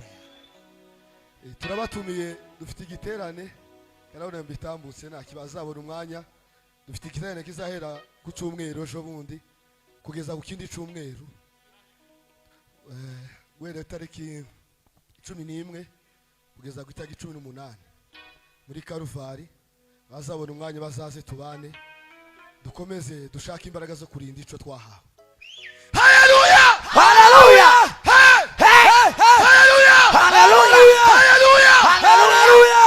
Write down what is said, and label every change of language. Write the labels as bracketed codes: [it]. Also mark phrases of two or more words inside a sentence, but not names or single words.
[rw] turabatumiye dufite igiterane karabona mbitambutse nta kibazabona umwanya dufite igiterane kizahera ku cyumweru ejo bundi kugeza ku kindi cyumweru wera tariki 11 kugeza ku tariki 18 muri Karuvari bazabona umwanya bazaze tubane dukomeze dushaka imbaraga zo kurinda ico twahawe Hallelujah Hallelujah Hey Hey Hallelujah Hallelujah Hallelujah Hallelujah